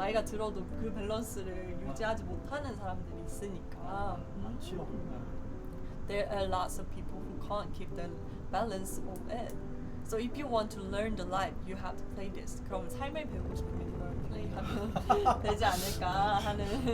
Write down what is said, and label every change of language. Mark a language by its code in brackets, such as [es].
[ko] 나이가 들어도 그 밸런스를 유지하지 못하는 사람들이 있으니까. 많지요. [en] There are lots of people who can't keep the balance of it. So if you want to learn the life, you have to play this. [ko] 그럼 삶을 배우고 싶으면 이걸 플레이하면 되지 않을까 하는.